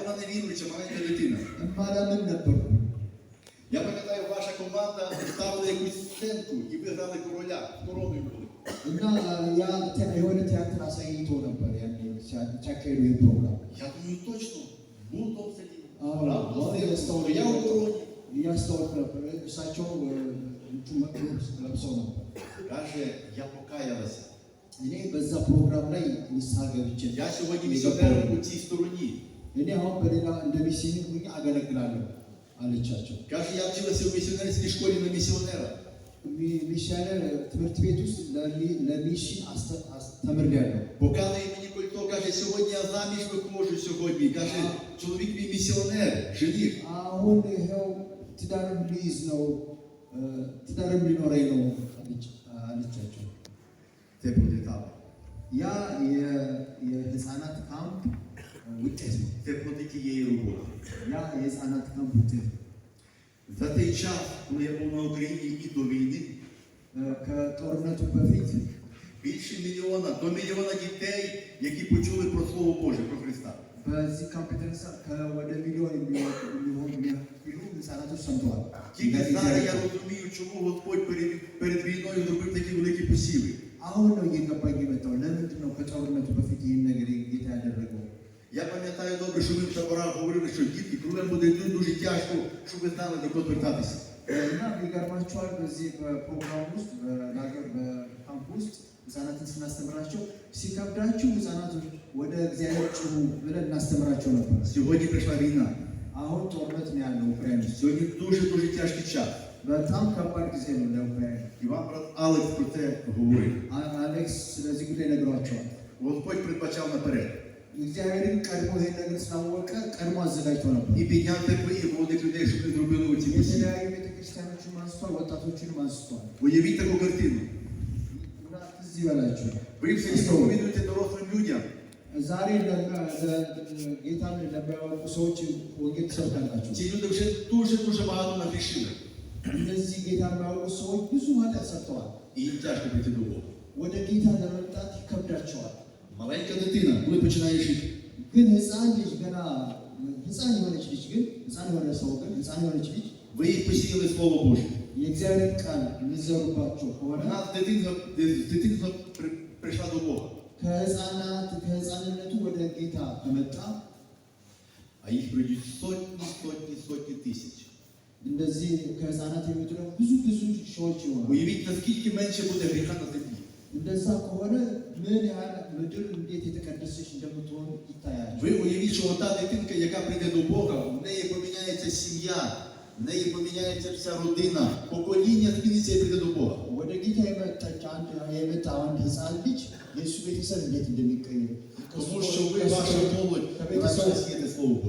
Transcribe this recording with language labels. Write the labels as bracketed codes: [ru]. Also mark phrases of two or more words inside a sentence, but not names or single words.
[uk] Я була невіруюча, маленька дитина. [am] እማላምን ነበርኩ። [uk] Я пам'ятаю, ваша команда ставила якусь сценку і ви грали короля, з короною були. [am] እና ያ የሆነ ቲያትር አሳይቶ ነበር ያኔ ሲያካሂዱ ይህ ፕሮግራም። [uk] Я думаю, точно, був то в селі. [am] አዎ [uk] Правда, [am] አዎ [uk] стояв у короні. [am] እያስታወቅ ነበር። እሳቸው ለብሰው ነበር። [uk] Каже, я покаялася. [am] እኔ በዛ ፕሮግራም ላይ ንስሐ ገብቼ [uk] Я сьогодні місіонером у цій стороні. [am] እኔ አሁን በሌላ እንደ ሚስዮን ሆኜ አገለግላለሁ አለቻቸው። [uk] Каже, я вчилася в місіонерській школі на місіонера. [am] ሚሽነር ትምህርት ቤት ውስጥ ለሚሽን ተምሬያለሁ። [uk] Показує мені кольцо, каже, сьогодні я заміж виходжу сьогодні. Каже, чоловік мій місіонер, жених. [am] አሁን ይኸው ትዳርም ሊይዝ ነው ትዳርም ሊኖረኝ ነው አለቻቸው። [uk] Це буде так. [am] ያ የህፃናት ካምፕ ውጤት ነው። [uk] Це проти тієї роботи. [am] ያ የህፃናት ካምፕ ውጤት ነው። [uk] За той час, коли я був на Україні і до війни, [am] ከጦርነቱ በፊት [uk] більше мільйона, до мільйона дітей, які почули про Слово Боже, про Христа. [am] በዚህ ካምፕ የተነሳ ወደ ሚሊዮን የሚሆኑ ህፃናቶች ሰምተዋል። [uk] Тільки зараз я розумію, чому Господь перед війною зробив такі великі посіви. [am] አሁን ነው እየገባኝ የመጣው ለምንድን ነው ከጦርነቱ በፊት ይህን ነገር ጌታ ያደረገው? [uk] Я пам'ятаю добре, що ми в таборах говорили, що дітки, коли буде дуже тяжко, щоб ви знали, до кого звертатися. [am] እና ይገርማቸዋል። በዚህ በፕሮግራም ውስጥ በካምፕ ውስጥ ህፃናትን ስናስተምራቸው ሲከብዳችሁ ህፃናቶች ወደ እግዚአብሔር ጩሁ ብለን እናስተምራቸው ነበር። [uk] Сьогодні прийшла війна. [am] አሁን ጦርነት ነው ያለው ኡክራይን ውስጥ። [uk] Сьогодні дуже тяжкий час. [am] በጣም ከባድ ጊዜ ነው ለኡክራይን። [uk] І вам брат Алекс про це говорив. [am] አሌክስ ስለዚህ ጉዳይ ነግሯቸዋል። [uk] Господь передбачав наперед. [am] እግዚአብሔርን ቀድሞ ይሄን ነገር ስላወቀ ቀድሞ አዘጋጅቶ ነበር። [uk] І підняв церкви і молодих людей, щоб не зробили оці посіви. [am] የተለያዩ ቤተክርስቲያኖችን አንስቷል፣ ወጣቶችንም አንስቷል። [uk] Уявіть таку картину. [am] እና ትዝ ይበላችሁ [uk] Ви в селі проповідуєте дорослим людям. [am] ዛሬ ጌታን ለሚያውቁ ሰዎች ወንጌል ትሰብካላችሁ። [uk] Ці люди вже дуже багато нагрішили. [am] እነዚህ ጌታ የሚያውቁ ሰዎች ብዙ ኃጢአት ሰርተዋል። [uk] І їм тяжко прийти до Бога. [am] ወደ ጌታ ለመምጣት ይከብዳቸዋል። [uk] Маленька дитина, коли починає жити, [am] ግን ህፃን ልጅ ገና ህፃን የሆነች ልጅ ግን ህፃን የሆነ ሰው ግን ህፃን የሆነች ልጅ [uk] ви їй посіяли Слово Боже. [am] የእግዚአብሔር ቃል የሚዘሩባቸው ከሆነ [uk] Вона з дитинства прийшла до Бога. [am] ከህፃንነቱ ወደ ጌታ ከመጣ [uk] А їх прийдуть сотні тисяч. [am] እንደዚህ ከህፃናት የሚወጡ ብዙ ሺዎች ይሆናሉ። [uk] Уявіть, наскільки менше буде гріха на землі. [am] እንደዛ ከሆነ ምን ያህል ምድር እንዴት የተቀደሰች እንደምትሆን ይታያል። [uk] Ви уявіть, що ота дитинка, яка прийде до Бога, в неї поміняється сім'я, в неї поміняється вся родина, покоління зміниться і прийде до Бога. [am] ወደ ጌታ የመጣ አንድ ህፃን ልጅ የእሱ ቤተሰብ እንዴት እንደሚቀየር [uk] Тому що ви, ваша молодь, почали сіяти Слово Боже.